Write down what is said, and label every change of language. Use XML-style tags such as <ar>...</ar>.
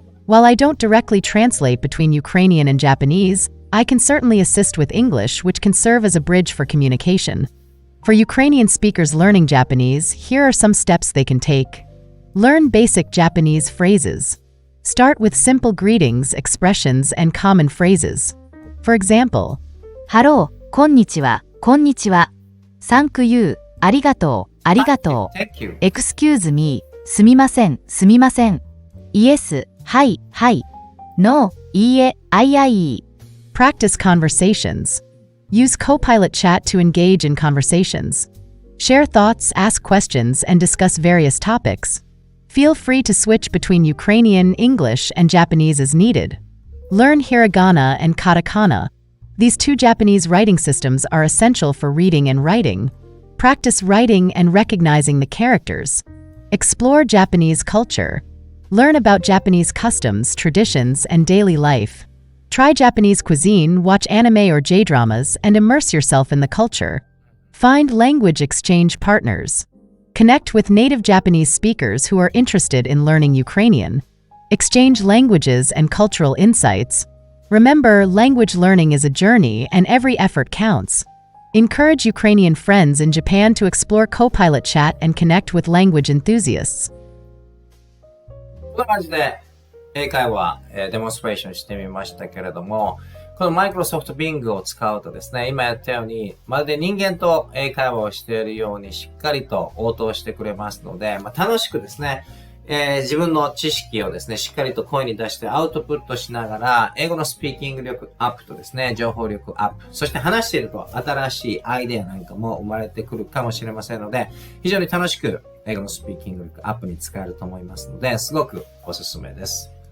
<en>While I don't directly translate between Ukrainian and Japanese, I can certainly assist with English, which can serve as a bridge for communication. For Ukrainian speakers learning Japanese, here are some steps they can take. Learn basic Japanese phrases. Start with simple greetings, expressions, and common phrases. For example,</en> <ja>ハロー、こんにちは、こんにちは。</ja> <en>Thank you、</en> <ja>ありがとう、ありがとう。</ja> <en>Thank you. Excuse me、</en> <ja>すみません、すみません。 Yes、はい、はい。No、いいえ、あいあい。</ja> <en>practice conversations. Use Copilot Chat to engage in conversations. Share thoughts, ask questions, and discuss various topics. Feel free to switch between Ukrainian, English, and Japanese as needed. Learn hiragana and katakana. These two Japanese writing systems are essential for reading and writing. Practice writing and recognizing the characters. Explore Japanese culture. Learn about Japanese customs, traditions, and daily life. Try Japanese cuisine, watch anime or J-dramas, and immerse yourself in the culture. Find language exchange partners. Connect with native Japanese speakers who are interested in learning Ukrainian. Exchange languages and cultural insights. Remember, language learning is a journey and every effort counts. Encourage Ukrainian friends in Japan to explore Copilot Chat and connect with language enthusiasts.</en> <ja>こんな感じで英会話、デモンストレーションしてみましたけれども、このマイクロソフト Bing を使うとですね、今やったように、まるで人間と英会話をしているようにしっかりと応答してくれますので、楽しくですね、自分の知識をですね、しっかりと声に出してアウトプットしながら、英語のスピーキング力アップとですね、情報力アップ、そして話していると新しいアイデアなんかも生まれてくるかもしれませんので、非常に楽しく英語のスピーキング力アップに使えると思いますので、すごくおすすめです。</ja>